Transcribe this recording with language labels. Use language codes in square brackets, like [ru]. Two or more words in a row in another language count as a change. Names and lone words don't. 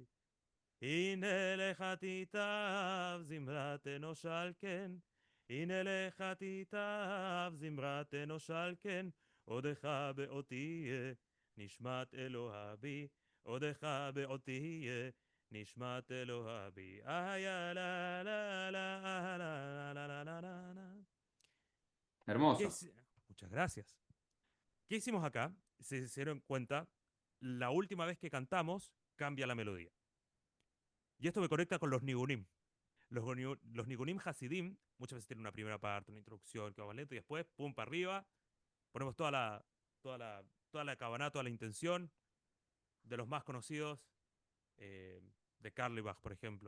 [he] הנה לך תיטב זמרת אנוש על כן, הנה לך תיטב זמרת אנוש על כן, עודך בעוד תהיה נשמת אלוהי, עודך בעוד תהיה נשמת אלוהי. איה לה לה לה לה לה לה לה לה לה. [es] Hermoso. Muchas gracias. ¿Qué hicimos acá? Se dieron cuenta, la última vez que cantamos cambia la melodía. Y esto me conecta con los Nigunim. Los [he] ניגונים חסידים [es] muchas veces tienen una primera parte, una introducción que va más lento y después, pum, para arriba, ponemos toda la, toda la cabana, toda la intención de los más conocidos, eh, de Carlebach, por ejemplo.